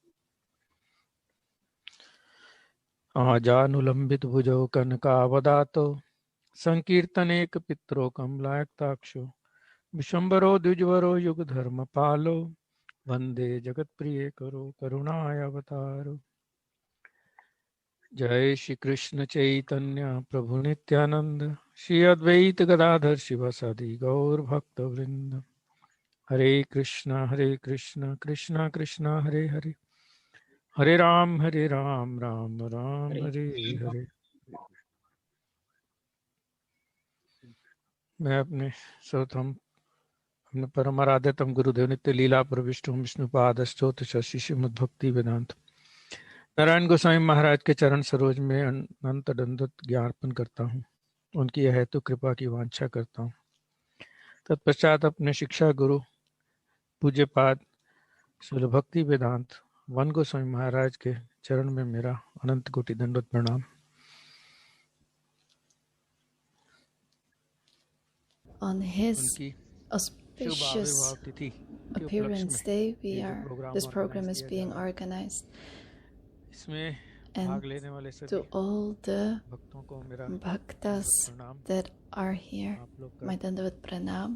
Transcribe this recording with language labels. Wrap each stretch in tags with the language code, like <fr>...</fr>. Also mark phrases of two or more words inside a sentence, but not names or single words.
<sa>आजानुलम्बितभुजौ कनकावदातो संकीर्तनेकपित्रो कमलायताक्षो विशम्बरो द्विजवरो युगधर्मपालो वन्दे जगत्प्रियकरो करुणाय अवतारो। जय श्री कृष्ण चैतन्य प्रभु नित्यानंद श्री अद्वैत गदाधर शिवासादि गौर भक्त वृंद। हरे कृष्णा कृष्णा कृष्णा हरे हरे हरे राम राम राम हरे हरे।</sa> <hi>मैं अपने सर्वप्रथम अपने परम आराध्यतम गुरुदेव नित्य लीला प्रविष्टु विष्णुपाद स्तोत्र शशि श्रीमद् भक्ति वेदांत नारायण गोस्वामी महाराज के चरण सरोज में अनंत दंडवत ज्ञापन करता हूँ। उनकी हेतु कृपा की वांछा करता हूँ। तत्पश्चात अपने शिक्षा गुरु पूज्यपाद श्रील भक्ति वेदांत वन गोस्वामी महाराज के चरण में मेरा अनंत कोटि दंडवत प्रणाम।</hi> <en>On his auspicious appearance day, this program is being organized. And to all the bhaktas that are here, my</en> <hi>दंडवत प्रणाम.</hi>